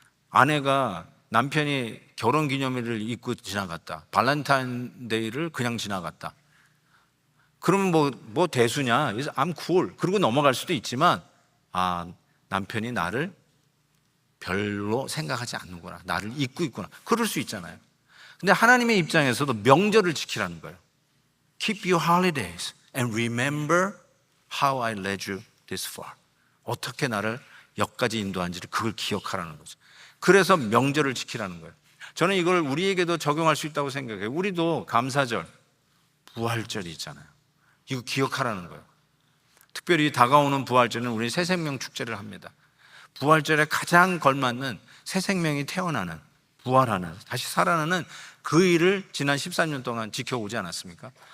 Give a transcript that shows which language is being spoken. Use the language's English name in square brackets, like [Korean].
[Korean] 아내가 남편이 결혼기념일을 잊고 지나갔다, 발렌타인데이를 그냥 지나갔다, 그러면 뭐 대수냐, [English] I'm cool, [Korean] 그러고 넘어갈 수도 있지만 남편이 나를 별로 생각하지 않는구나, 나를 잊고 있구나, 그럴 수 있잖아요. 근데 하나님의 입장에서도 명절을 지키라는 거예요. [English] Keep your holidays and remember how I led you this far. [Korean] 어떻게 나를 여기까지 인도한지를 그걸 기억하라는 거죠. 그래서 명절을 지키라는 거예요. 저는 이걸 우리에게도 적용할 수 있다고 생각해요. 우리도 감사절, 부활절이 있잖아요. 이거 기억하라는 거예요. 특별히 다가오는 부활절은 우리 새 생명 축제를 합니다. 부활절에 가장 걸맞는 새 생명이 태어나는, 부활하는, 다시 살아나는 그 일을 지난 13년 동안 지켜오지 않았습니까?